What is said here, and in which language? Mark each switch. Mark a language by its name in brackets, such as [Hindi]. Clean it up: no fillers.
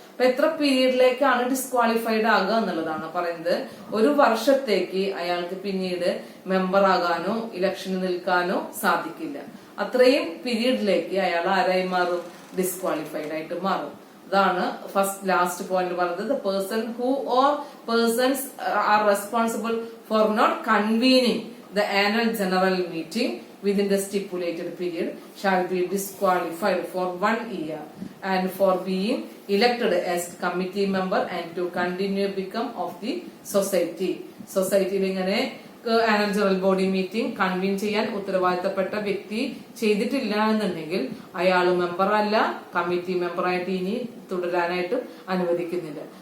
[Malayalam] അപ്പൊ എത്ര പീരീഡിലേക്കാണ് ഡിസ്ക്വാളിഫൈഡ് ആകുക എന്നുള്ളതാണ് പറയുന്നത്. 1 വർഷത്തേക്ക് അയാൾക്ക് പിന്നീട് മെമ്പർ ആകാനോ ഇലക്ഷന് നിൽക്കാനോ സാധിക്കില്ല. അത്രയും പീരീഡിലേക്ക് അയാൾ ആരായി മാറും, ഡിസ്ക്വാളിഫൈഡ് ആയിട്ട് മാറും. അതാണ് ലാസ്റ്റ് പോയിന്റ് പറഞ്ഞത്. [English] The person who or persons are responsible for not convening the annual general meeting within the stipulated period shall be disqualified for 1 year and for being elected as committee member and to continue become of the society. [Malayalam] സൊസൈറ്റിയിൽ ഇങ്ങനെ annual general body meeting convene ചെയ്യാൻ ഉത്തരവാദിത്തപ്പെട്ട വ്യക്തി ചെയ്തിട്ടില്ല എന്നുണ്ടെങ്കിൽ അയാൾ മെമ്പറല്ല, committee മെമ്പറായിട്ട് ഇനി തുടരാനായിട്ട് അനുവദിക്കുന്നില്ല.